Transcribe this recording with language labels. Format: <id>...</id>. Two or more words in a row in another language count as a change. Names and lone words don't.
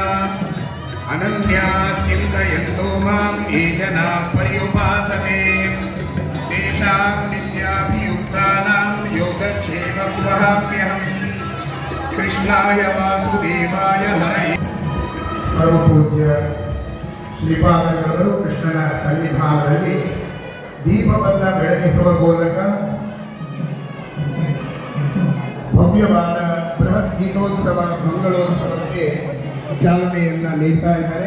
<sa>अनन्याश्चिन्तयन्तो मां ये जनाः पर्युपासते तेषां नित्याभियुक्तानां योगक्षेमं वहाम्यहम् कृष्णाय वासुदेवाय हरये परमपूज्य</sa> <kn>ಶ್ರೀಪಾದಂಗಳವರು ಕೃಷ್ಣನ ಸನ್ನಿಧಾನದಲ್ಲಿ ದೀಪವನ್ನು ಬೆಳಗಿಸುವ ಮೂಲಕ ಭವ್ಯವಾದ ಬೃಹತ್ ಗೀತೋತ್ಸವ ಮಂಗಳೋತ್ಸವಕ್ಕೆ ಚಾಲನೆಯನ್ನು ನೀಡ್ತಾ ಇದ್ದಾರೆ.</kn>